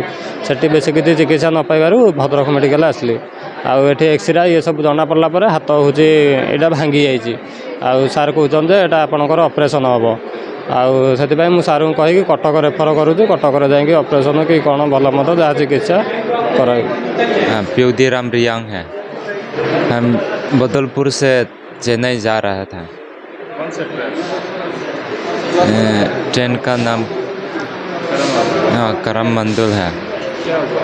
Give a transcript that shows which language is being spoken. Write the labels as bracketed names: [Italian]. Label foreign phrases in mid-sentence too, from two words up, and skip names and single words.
[Odia] ସେଠି ବେଶୀ କିଛି ଚିକିତ୍ସା ନ ପାଇବାରୁ ଭଦ୍ରକ ମେଡ଼ିକାଲ ଆସିଲି। ଆଉ ଏଠି ଏକ୍ସରେ ସବୁ ଜଣାପଡ଼ିଲା ପରେ ହାତ ଏଇଟା ଭାଙ୍ଗି ଯାଇଛି। ଆଉ ସାର୍ କହୁଛନ୍ତି ଯେ ଏଇଟା ଆପଣଙ୍କର ଅପରେସନ୍ ହେବ। ଆଉ ସେଥିପାଇଁ ମୁଁ ସାର୍ଙ୍କୁ କହିକି କଟକ ରେଫର କରୁଛି। କଟକରେ ଯାଇକି ଅପରେସନ୍ କି କ'ଣ ଭଲ ମନ୍ଦ ଯାହା ଚିକିତ୍ସା କରାଇ। [Hindi] प्योदीराम रियांग है। हम बदलपुर से चेन्नई जा रहा था। कौन सा ट्रेन? ट्रेन का नाम करमबंदुल है। क्या हुआ?